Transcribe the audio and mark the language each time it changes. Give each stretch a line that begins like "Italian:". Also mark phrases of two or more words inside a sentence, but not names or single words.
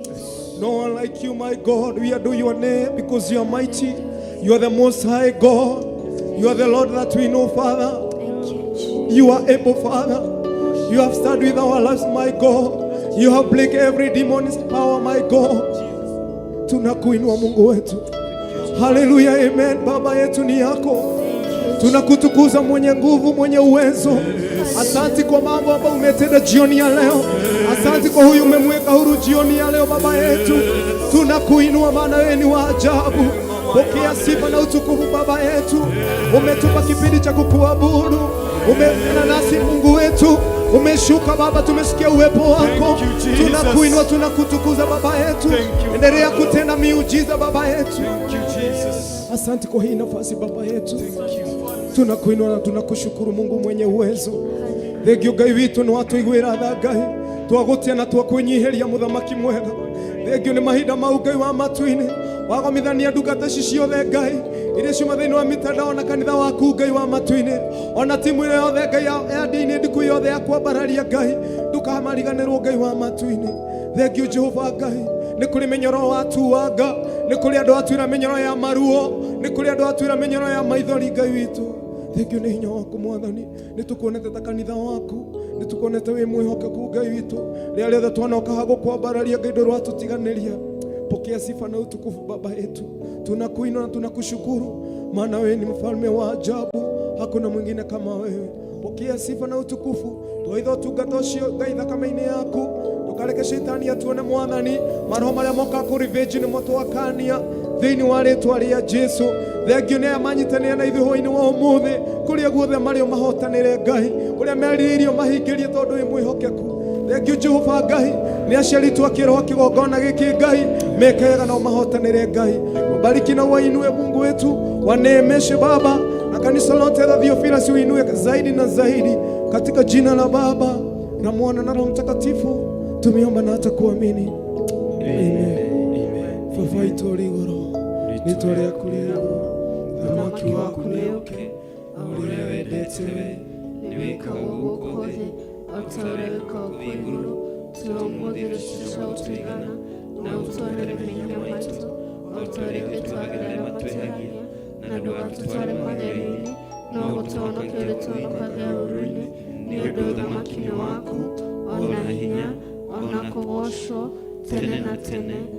English: No one like you, my God. We adore your name because you are mighty. You are the most high God. You are the Lord that we know, Father. You are able, Father. You have started with our lives, my God. You have break every demon's power, my God.
Swahili: Tunakuinua Mungu wetu. Haleluya, amen. Baba yetu ni yako. Tunakutukuza mwenye nguvu, mwenye uwezo. Asante kwa mambo ambayo umetenda jioni ya leo. Asante kwa huyu umemweka huru jioni ya leo, Baba yetu. Tunakuinua maana wewe ni wa ajabu. Pokea sifa na utukufu, Baba yetu. Umetupa kipindi cha kukuabudu. Umenena nasi Mungu wetu. Umeshuka Baba, tumesikia uwepo wako. Tunakuinua, tunakutukuza Baba yetu. Endelea kutenda miujiza Baba yetu. Asante kwa hii nafasi Baba yetu. Tunakuinua na tunakushukuru Mungu mwenye uwezo.
Kikuyu: Thegio Ngai witu ni watu igwira tha Ngai. Twagutia na twakwenyiheria muthamaki mwega. Thegio ni mahinda mau Ngai wa matu-ini. wagomithania ndungata ici ciothe Ngai iria ciuma thĩinĩ wa mitandao na kanitha waku Ngai wa matu-inĩ, ona timu ĩrĩa yothe Ngai ya Ndia-Ini Ndiku yothe ya kwambararia Ngai ndũkamariganĩrwo Ngai wa matu-inĩ. Thengiũ Jehova Ngai, nĩ kũrĩ mĩnyoro watuanga, nĩ kũrĩ andũ atuĩra mĩnyoro ya maruo, nĩ kũrĩ andũ atuĩra mĩnyoro ya maithori Ngai witũ. Thengiũ nĩ hinya waku Mwathani, nĩ tũkuonete ta kanitha waku, nĩ tũkuonete wĩ mwĩhokeku Ngai witũ, rĩrĩa rĩothe twanoka ha gũkwambararia Ngai ndũrwatũtiganĩria.
Swahili: Pokea sifa na utukufu Baba yetu, tunakuinua na tunakushukuru, maana wewe ni mfalme wa ajabu, hakuna mwingine kama wewe. Pokea sifa na utukufu,
Kikuyu: twaitha ũtungata ũcio Ngai thakame-inĩ yaku, ndũkareke shetani atuone Mwathani, maroho marĩa moka kũ revenge nĩmo twakania thĩinĩ wa rĩĩtwa rĩa Jesũ. Thengiũ nĩ aya manyitanĩra na ithuĩ hwaĩ-inĩ wa ũmũthĩ, kũrĩa guothe marĩ o mahotanĩre Ngai, kũrĩa merirĩirio mahingĩrie tondũ wĩ mwĩhokeku. Thengiũ Jehova Ngai, nĩ aciaritwo akĩroho kĩgongona gĩkĩ Ngai, mekega na mahotanĩre Ngai.
Swahili: Bariki na wainue Mungu wetu, waneemeshe Baba, na kanisa lote la Theophilus uinue zaidi na zaidi, katika jina la Baba na Mwana na Roho Mtakatifu tumeomba na hata kuamini. Amen.
Kikuyu: Baba itũũri igũrũ, rĩĩtwa rĩaku rĩrĩgwo, thamaki waku nĩũke, ũrĩa wendete we nĩ wĩkaga gũkũ thĩ o ta ũrĩa wĩkaga igũrũ. Tũũmũthĩ rũciinĩ ũtũigana na ũtũonere mehia maitũ o ta ũrĩa twĩtwagĩra arĩa matwĩhagia, na ndũgatũtware magerio-inĩ, no ũtũhonokie ũtũhonokagia ũũru-inĩ, nĩ ũndũ ũthamaki nĩ waku, ona hinya, ona kũgocwo tene na tene.